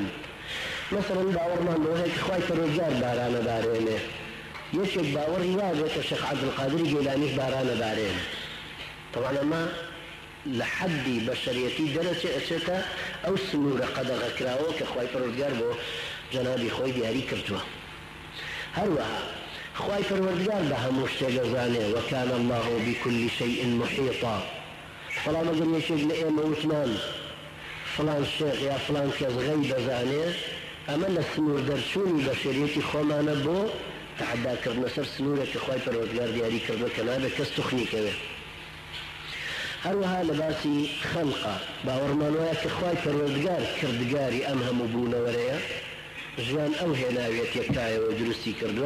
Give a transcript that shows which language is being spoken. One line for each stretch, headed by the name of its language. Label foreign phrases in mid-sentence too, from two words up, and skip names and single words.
Central Kurdish: مثلا باوەڕمان بۆ هەیە کە خوای پەروەردگار بارانە دارێنێ، یەکێک باوەڕی وابێت کە شێخ عەبدولقادر جیلانیش بارانە دارێنێ. طبعا ئەمە لە حەدی بەشەریەتی دەرەچێتە ئەو سنوورە قەدەغەکراوە کە خوای پەروەردگار بۆ جەنابی خۆی دیاری کردووە. هەروەها خوای پەروەردگار بە هەموو شتێک دەزانێ
Arabic: وەکان الله بكل شيء محيطا.
Central Kurdish: فڵان ئەگەر یەکێک لە ئێمە وتمان فڵان شێخ یا فڵان کەس غەیب دەزانێ، ئەمە لە سنوور دەرچوونی بەشەریەتی خۆمانە بۆ تعداکردنە سەر سنوورێک کە خوای پەروەردگار دیاری کردووە کە نابێت کەس توخنیکەوێ. هەروەها لە باسی خەلقە باوەڕمان وایە کە خوای پەروەردگار کردگاری ئەم هەموو بوونەوەرەیە، ژیان ئەو هێناوێت یەکتایەوە دروستی کردووە.